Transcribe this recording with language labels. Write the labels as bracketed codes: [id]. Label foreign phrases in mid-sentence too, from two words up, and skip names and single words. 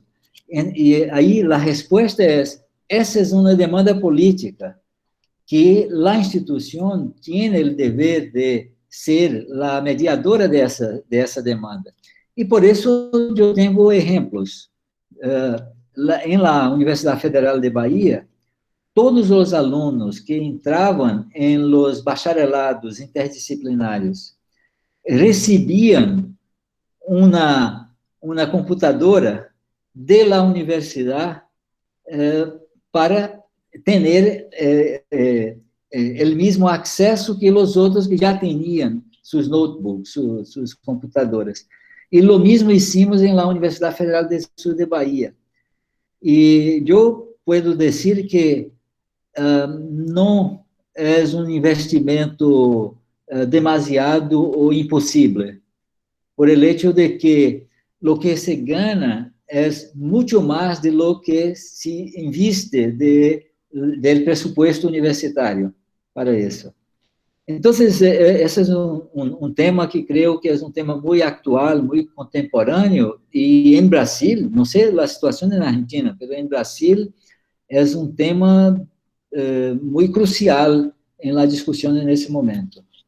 [es] Y ahí la respuesta es, esa es una demanda política, que la institución tiene el deber de ser la mediadora de esa demanda. Y por eso yo tengo ejemplos. [pt] En la Universidad Federal de Bahía, todos os alunos que entravam em los bacharelados interdisciplinares recebiam uma computadora da universidade para ter o mesmo acesso que os outros que já tinham seus notebooks, suas computadoras. E o mesmo hicimos em la Universidade Federal do Sul de Bahia. E eu posso dizer que não é investimento demasiado ou impossível, [es] por el hecho de que lo que se gana es mucho más de lo que se inviste del presupuesto universitario para eso. Entonces, ese es un tema que creo que es un tema muy actual, muy contemporáneo, y en Brasil, no sé la situación en Argentina, pero en Brasil es un tema muy crucial en la discusión en ese momento.